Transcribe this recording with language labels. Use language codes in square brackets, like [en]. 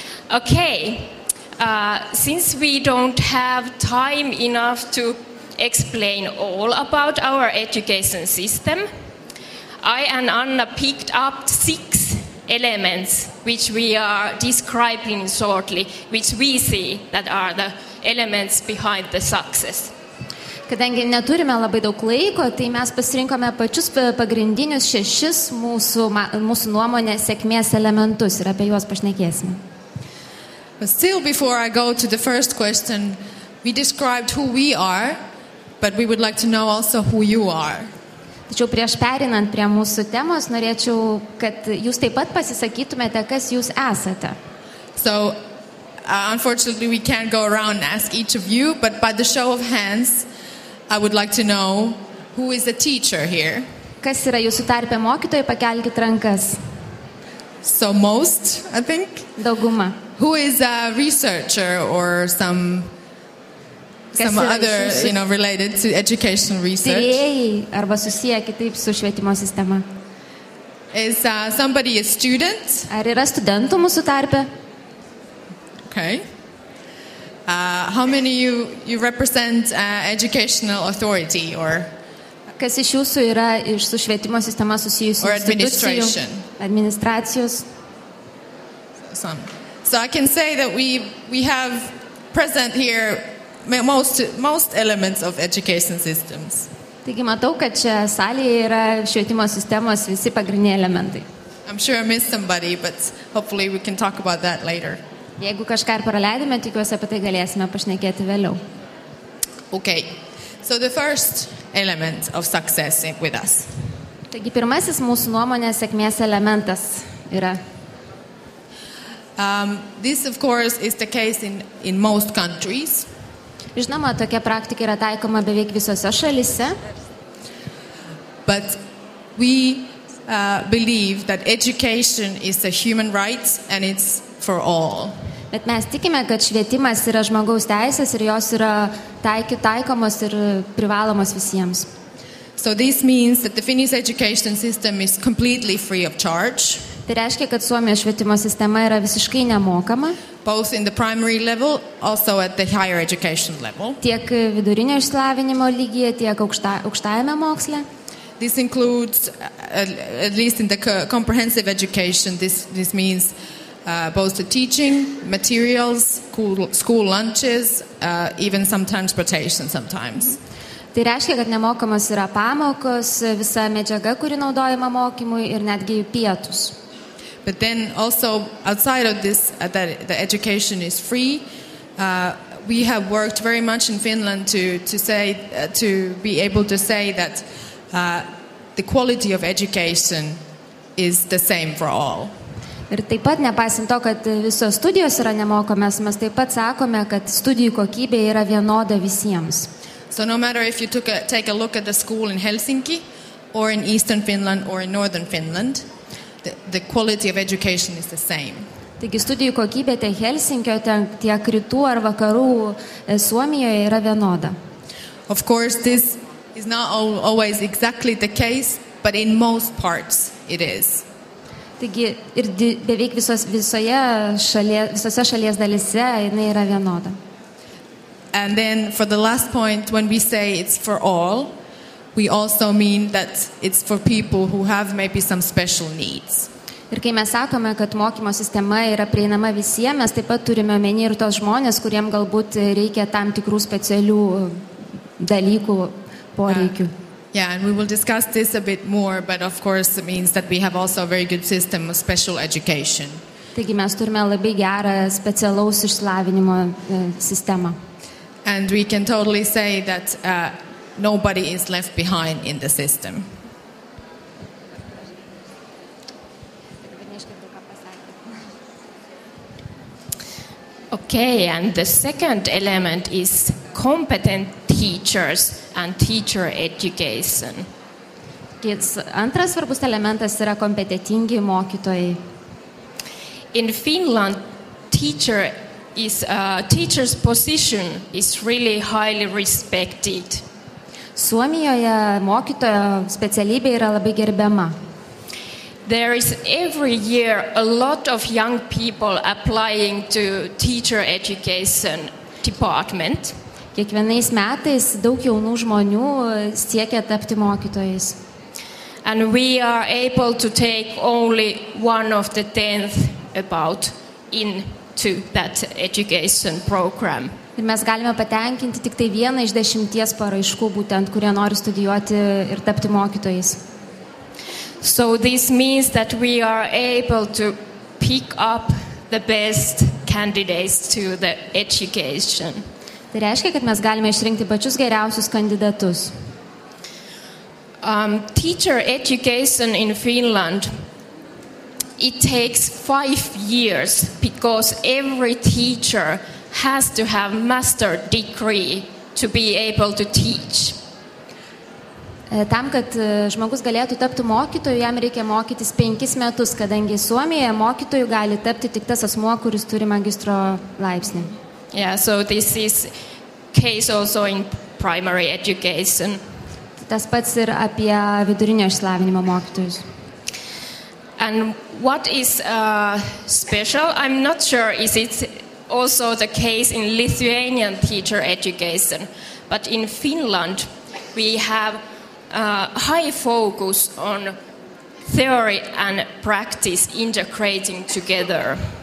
[en] Okay, since we don't have time enough to explain all about our education system, I and Anna picked up 6 elements which we are describing shortly, which we see that are the elements behind the success. [lt] Kadangi neturime labai daug laiko, tai mes pasirinkome pačius pagrindinius 6 mūsų nuomonė sėkmės elementus ir apie juos pašnekėsime. [en] But still, before I go to the first question, we described who we are, but we would like to know also who you are. [lt] Tačiau prieš perinant prie mūsų temos, norėčiau, kad jūs taip pat pasisakytumėte, kas jūs esate. [en] So, unfortunately, we can't go around and ask each of you, but by the show of hands, I would like to know who is a teacher here. [lt] Kas yra jūsų tarpe mokytojai, pakelkit rankas. [en] So most, I think. [lt] Dauguma. [en] Who is a researcher or some other, related to educational research? [lt] Tyrėjai arba susiję kitaip su švietimo sistema. [en] Is somebody a student? [lt] Ar yra studentų mūsų tarpe? [en] Okay. How many you represent educational authority or? [lt] Kas iš jūsų yra iš su švietimo sistema susijusių institucijų, administracijos? [en] So I can say that we have present here most elements of education systems. [lt] Taigi matau, kad čia salėje yra švietimo sistemos visi pagrindiniai elementai. [en] I'm sure I missed somebody, but hopefully we can talk about that later. [lt] Jeigu kažką ir praleidome, tikiuosi apie tai galėsime pašnekėti vėliau. [en] Okay. So the first element of success with us. [lt] Taigi pirmasis mūsų nuomonės sėkmės elementas yra. [en] This of course is the case in most countries. [lt] Žinoma, tokia praktika yra taikoma beveik visose šalise. [en] But we believe that education is a human right and it's for all. [lt] Bet mes tikime, kad švietimas yra žmogaus teisės ir jos yra taikomos ir privalomos visiems. [en] So this means that the Finnish education system is completely free of charge, [lt] Tai reiškia, kad Suomijos švietimo sistema yra visiškai nemokama, [en] both in the primary level, also at the higher education level. [lt] tiek vidurinio išsilavinimo lygyje, tiek aukštajame moksle. [en] This includes, at least in the comprehensive education, this means both the teaching, materials, school lunches, even some transportation sometimes. [lt] Tai reiškia, kad nemokamos yra pamokos, visa medžiaga, kuri naudojama mokymui ir netgi pietus. [en] But then also outside of this, that the education is free, we have worked very much in Finland to be able to say that the quality of education is the same for all. [lt] Ir taip pat, nepaisant to, kad visos studijos yra nemokomos, mes taip pat sakome, kad studijų kokybė yra vienoda visiems. [en] So no matter if you take a look at the school in Helsinki or in Eastern Finland or in Northern Finland, the quality of education is the same. [lt] Taigi studijų kokybė tiek Helsinkio, tiek rytų ar vakarų Suomijoje yra vienoda. [en] Of course, this is not always exactly the case, but in most parts it is. [lt] Taigi ir beveik visose šalies dalyse jinai yra vienoda. [en] And then for the last point, when we say it's for all, we also mean that it's for people who have maybe some special needs. [lt] Ir kai mes sakome, kad mokymo sistema yra prieinama visiems, mes taip pat turime omeny ir tos žmonės, kuriem galbūt reikia tam tikrų specialių dalykų, poreikių. [en] Yeah, and we will discuss this a bit more, but of course it means that we have also a very good system of special education. [lt] Taigi mes turime labai gerą specialaus išsilavinimo sistemą. [en] And we can totally say that nobody is left behind in the system. Okay, and the second element is competent teachers and teacher education. [lt] Antras svarbus elementas yra kompetentingi mokytojai. [en] In Finland, teacher's position is really highly respected. [lt] Suomijoje mokytojo specialybė yra labai gerbiama. [en] There is every year a lot of young people applying to teacher education department. [lt] Kiekvienais metais daug jaunų žmonių siekia tapti mokytojais. [en] And we are able to take only 1/10 about into that education program. [lt] Ir mes galime patenkinti tik tai 1 iš 10 paraiškų, būtent kurie nori studijuoti ir tapti mokytojais. [en] So this means that we are able to pick up the best candidates to the education. [lt] Tai reiškia, kad mes galime išrinkti pačius geriausius kandidatus. [en] Teacher education in Finland, it takes 5 years because every teacher has to have master degree to be able to teach. [lt] Tam, kad žmogus galėtų tapti mokytoju, jam reikia mokytis 5 metus, kadangi Suomijoje mokytoju gali tapti tik tas asmuo, kuris turi magistro laipsnį. [en] Yeah, so this is case also in primary education. [lt] Tas pats ir apie vidurinio išsilavinimo mokytojus. [en] And what is special, I'm not sure, is it also the case in Lithuanian teacher education, but in Finland we have high focus on theory and practice integrating together.